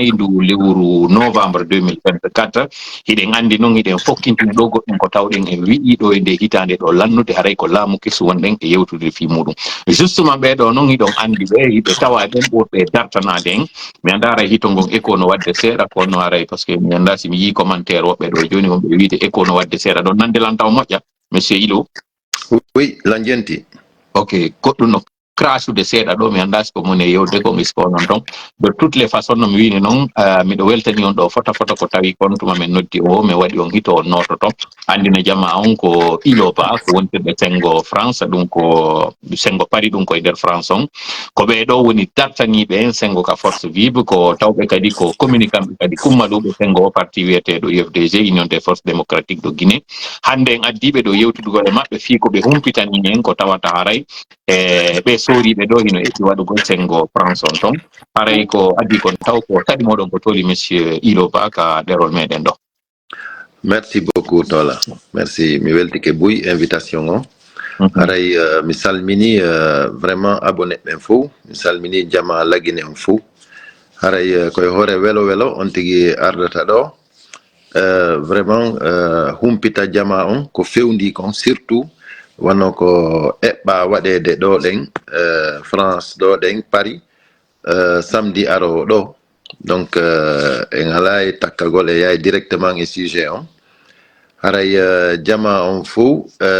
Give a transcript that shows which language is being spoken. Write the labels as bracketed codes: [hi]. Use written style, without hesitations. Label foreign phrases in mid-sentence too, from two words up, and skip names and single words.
[ff] nayi ndu lewru novembre 2024 hiɗen andi noon hiɗen fokkintini ɗo goɗɗum ko tawɗen en wi'i ɗo e nde hitande ɗo lannude haray ko laamu kesu wonɗen e yewtude fi muɗum justement ɓeɗo noon hiɗon andi ɓe hiɓe tawa ɗen ɓurɓe dartanade en mi andara hito ngon écho no wadde seeɗa kono haray [fr] par ce que [ff] mi anda si mi yi commentaire woɓɓe ɗo joni wonɓe wiide écho no wadde seeɗa ɗon nande lan taw moƴƴa monsieur Ilo oui lanjenti ok goɗɗum no crasude seeɗa ɗo mi anda siko mone yewde ko misko noon ton [fr] de toutes les façons [ff] no mi wini noon miɗo weltani on ɗo fota ko tawi kon tuma min noddi o mi waɗi on hito on nototo andina jama on ko Iloba ko wontirɗe sengo France ɗum ko sengo Paris ɗum koye nder France on ko ɓeɗo woni dartaniɓe en sengo ka [fr] force vive [ff] ko tawɓe kadi ko communicant ɓe kadi kummaɗuɓe sengo o parti wiyeteɗo UFDG Union des forces démocratiques de Guinée hande en addiɓe ɗo yewtudugo e maɓɓe fi ko ɓe humpitani en ko tawata haray ɓe soriɓe ɗo hino etti waɗugo sengo France on ton haray ko addi kon taw ko taɗi moɗon ko toli monsieur Iloba ka ɗerol meɗen ɗo. [fr] Merci beaucoup [ff] Tola merci mi weltike Buy invitation o haray mi salmini [fr] vraiment abonné [ff] ɓen fo mi salmini jama lagine on fo haray koye hoore welo on tigi ardata ɗo vraiment humpita jama on ko fewndi kon surtout wonno ko eɓɓa waɗede ɗo ɗen France ɗo ɗen Paris samedi aro ɗo donc en halay takkagol e yahay directement e sujet on haray jama on fo